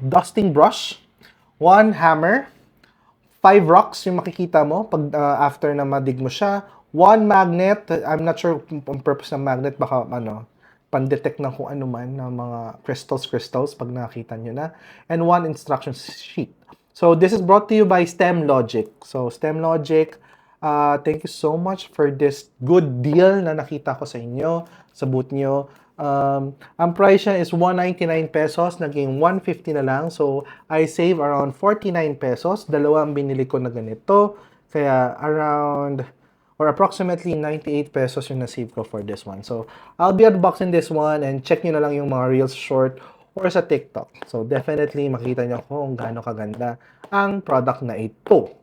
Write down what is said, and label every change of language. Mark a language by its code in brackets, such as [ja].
[en] Dusting brush, one hammer, 5 rocks [tl] yung makikita mo pag after na madig mo siya. [en] One magnet, I'm not sure [tl] ang purpose ng magnet, baka pan-detect ng kung ano man ng mga crystals pag nakita nyo na. [en] And one instruction sheet. So this is brought to you by STEM Logic. So STEM Logic, thank you so much for this good deal [tl] na nakita ko sa inyo, sa booth nyo. Ang price niya is 199 pesos, naging 150 na lang. [en] So, I save around 49 pesos. [tl] Dalawang binili ko na ganito. [en] Kaya, around, or approximately 98 pesos [tl] yung na-save ko [en] for this one. So, I'll be unboxing this one and check [tl] nyo na lang yung mga [en] Reels short or sa TikTok. [tl] So, definitely makita nyo kung gaano kaganda ang product na ito.